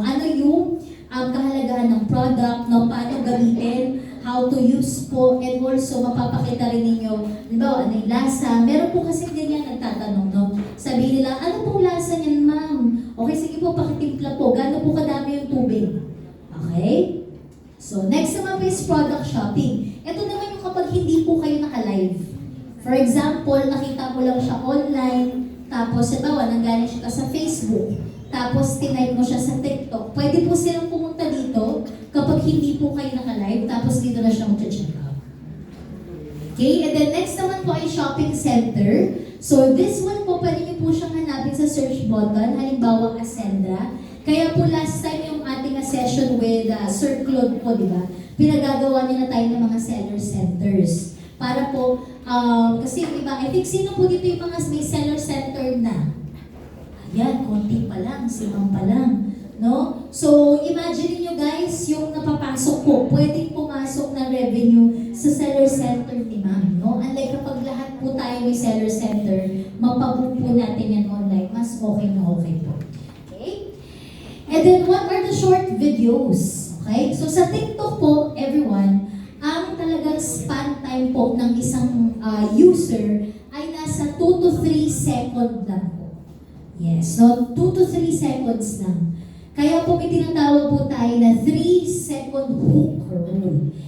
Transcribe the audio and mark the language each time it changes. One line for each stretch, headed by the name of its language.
Filipino: Ano yung kahalagahan ng product, no? Paano gamitin,
English: how to use
Filipino: po, and also mapapakita rin ninyo, ano yung lasa. Meron po kasi ganyan nagtatanong, no? Sabi nila, ano pong lasa niyan, ma'am? Okay, sige po, pakitimpla po. Gano'n po kadami yung tubig? Okay?
English: So, next
Filipino: naman po
English: is product shopping.
Filipino: Ito naman yung kapag hindi po kayo naka-live. For example, nakita mo lang siya online, tapos, nanggaling siya sa Facebook, tapos tinike mo siya sa TikTok. Pwede po silang pumunta dito kapag hindi po kayo naka-live, tapos dito na siya mag-check out. Okay,
English: and then next
Filipino: naman po ay shopping center.
English: So this one
Filipino: po, pwede niyo po siyang hanapin sa search button, halimbawa Ascendra. Kaya po last time yung ating session with Sir Claude po, di ba? Pinagagawa niya na tayo ng mga seller centers. Para po, kasi yung iba,
English: I think
Filipino: sino po dito yung mga may seller center na? Ayan, konti pa lang, simang pa lang. No? So, imagine niyo guys, yung napapasok po, pwedeng pumasok na revenue sa seller center ni ma'am. No? Unlike kapag lahat po tayo may seller center, mapabook po natin yan online, mas okay na okay po. Okay?
English: And then, what are the short videos?
Filipino: Okay? So, sa TikTok po, everyone, ang talagang span time po ng isang user ay nasa 2 to 3 seconds lang po. Yes, so 2 to 3 seconds lang. Kaya po may tinatawag po tayo na 3-second hook rule.